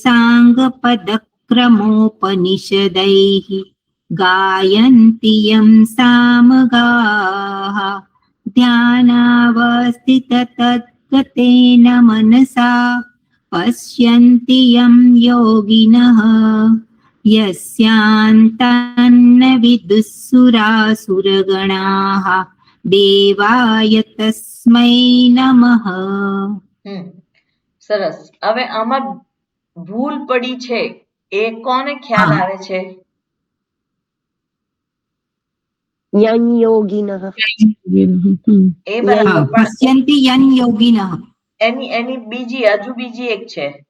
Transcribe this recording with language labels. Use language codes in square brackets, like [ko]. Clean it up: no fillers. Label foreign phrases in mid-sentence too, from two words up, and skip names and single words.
[sa] साङ्गपदक्रमोपनिषदैः गायन्ति यं सामगाः ध्यानावस्थिततद्गतेन मनसा पश्यन्ति यं योगिनः यस्यान्तन्न विदुःसुरासुरगणाः देवाय तस्मै नमः. [gu] સરસ. હવે આમાં ભૂલ પડી છે એ કોને ખ્યાલ હા. આવે છે? [sa] यन योगिनः. [gu] એ હા, બરાબર, પણ [sa] पश्यन्ति यन योगिनः. [gu] એની બીજી હજુ બીજી એક છે.